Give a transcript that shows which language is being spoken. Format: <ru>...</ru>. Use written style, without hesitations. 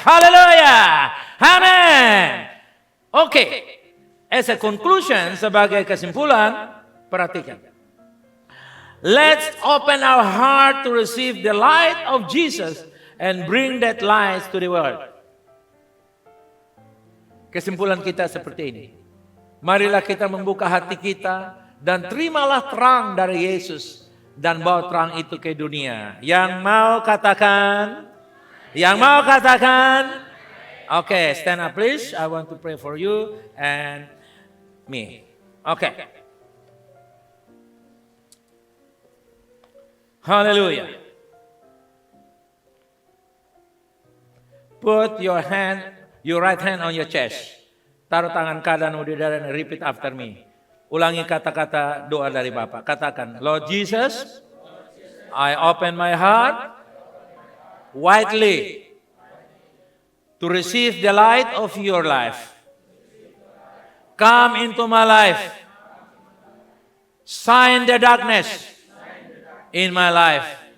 <en>Hallelujah. Amen. Oke. As a conclusion,</en> <id>sebagai kesimpulan, perhatikan.</id> <en>Let's open our heart to receive the light of Jesus and bring that light to the world.</en> <id>Kesimpulan kita seperti ini. Marilah kita membuka hati kita dan terimalah terang dari Yesus dan bawa terang itu ke dunia. Yang mau katakan? Yang mau katakan?</id> <en>Okay, stand up please. I want to pray for you and me. Okay. Hallelujah. Put your right hand on your chest.</en> <id>Taruh tangan kananmu di dada dan</id> <en>repeat after me.</en> <id>Ulangi kata-kata doa dari Bapak. Katakan,</id> <en>Lord Jesus, I open my heart widely to receive the light of your life. Come into my life. Shine the darkness in my life.</en>